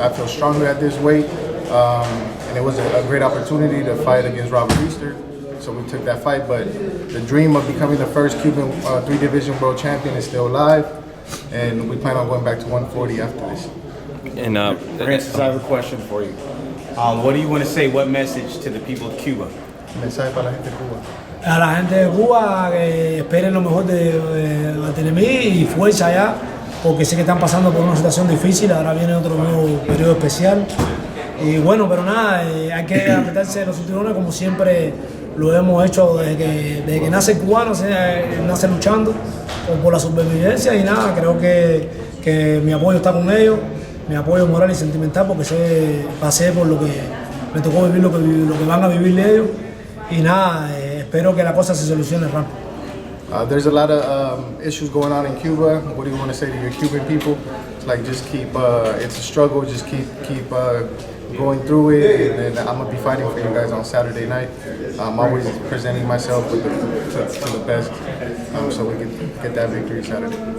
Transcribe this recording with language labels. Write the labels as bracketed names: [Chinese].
[English] I feel stronger at this weight. And it was a great opportunity to fight against Robert Easter. So we took that fight, but the dream of becoming the first Cuban 3-division world champion is still alive. And we plan on going back to 140 after this. And Rances, I have a question for you. What do you want to say? What message to the people of Cuba? [Spanish] Mensaje para la gente de Cuba. A la gente de Cuba que esperen lo mejor de Barthelemy y fuerza allá, porque sé que están pasando por una situación difícil, ahora viene otro nuevo periodo especial. Y bueno, pero nada, hay que apretarse los cinturones como siempre lo hemos hecho desde que nace el cubano, nace luchando por la supervivencia y nada, creo que mi apoyo está con ellos, mi apoyo moral y sentimental porque pasé por lo que me tocó vivir, lo que van a vivir ellos y nada, espero que la cosa se solucione rápido. [English] There's a lot of issues going on in Cuba. What do you want to say to your Cuban people? It's like just keep, it's a struggle, just keep going through it, and I'm gonna be fighting for you guys on Saturday night. I'm always presenting myself to the best, so we can get that victory Saturday.